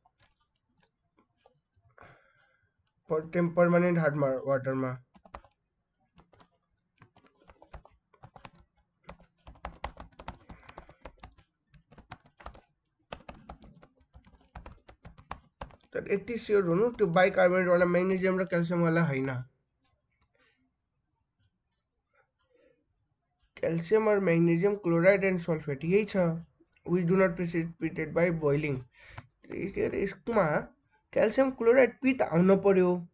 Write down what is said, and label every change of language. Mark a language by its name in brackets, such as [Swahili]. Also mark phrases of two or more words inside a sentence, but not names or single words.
[Nepali] पर्मानेन्ट हार्ड वाटरमा तर यति स्योर हुनु त्यो बाइकार्बोनेट वाला म्याग्नेसियम र क्याल्सियम वाला हैन क्याल्सियम और [English] magnesium chloride and sulphate [Nepali] यही छ [English] which do not precipitate by boiling [Nepali] यसमा क्याल्सियम क्लोराइड पी त आउन पर्यो